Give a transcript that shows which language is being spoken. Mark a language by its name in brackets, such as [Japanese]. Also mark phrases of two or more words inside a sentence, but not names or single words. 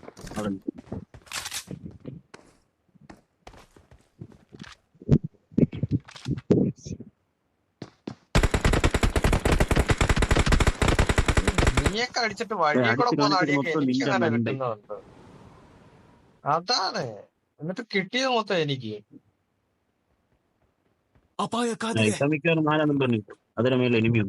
[Malayalam] നീയൊക്കെ അടിച്ചിട്ട് വഴിയെ കൂടെ പോകുന്ന അടിയൊക്കെ എനിക്ക് അങ്ങനെ കിട്ടുന്നുണ്ട്. അതാണ്. എന്നിട്ട് കിട്ടിയത് മൊത്തം എനിക്ക്. [Kannada] ಅಪಾಯ ಕಾದಿದೆ. [Malayalam] മിക്കവാറും 4 പറഞ്ഞു. [Kannada] ಅದರ ಮೇಲೆ ಎನಿಮಿ ಉಂಟು.